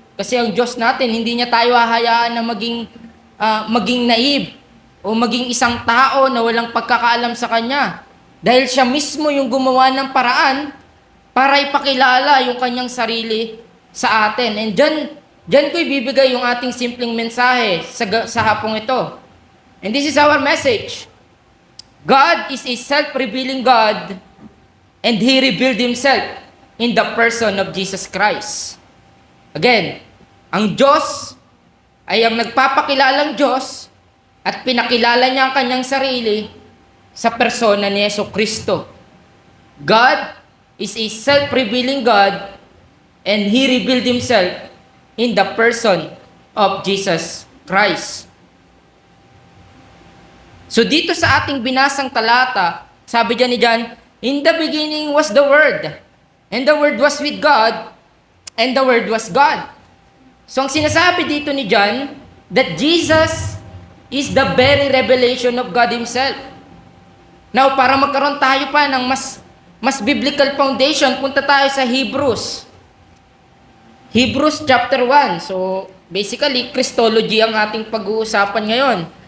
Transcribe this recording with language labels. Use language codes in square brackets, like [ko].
[tl] Kasi ang Diyos natin, hindi niya tayo hahayaan na maging naive o maging isang tao na walang pagkakaalam sa Kanya. Dahil siya mismo yung gumawa ng paraan para ipakilala yung kanyang sarili sa atin. And dyan ko ibibigay yung ating simpleng mensahe sa hapong ito. [en] And this is our message. God is a self-revealing God, and He revealed Himself in the person of Jesus Christ. [tl] Again, ang Diyos ay ang nagpapakilalang Diyos at pinakilala niya ang kanyang sarili sa persona ni Jesucristo. [en] God is a self-revealing God, and He revealed Himself in the person of Jesus Christ. [tl] So dito sa ating binasang talata, sabi dyan ni John, [en] in the beginning was the Word, and the Word was with God, and the Word was God. [tl] So ang sinasabi dito ni John, [en] that Jesus is the very revelation of God Himself. [tl] Now, para magkaroon tayo pa ng mas biblical foundation, punta tayo sa Hebrews. Hebrews chapter 1. So, basically, Christology ang ating pag-uusapan ngayon.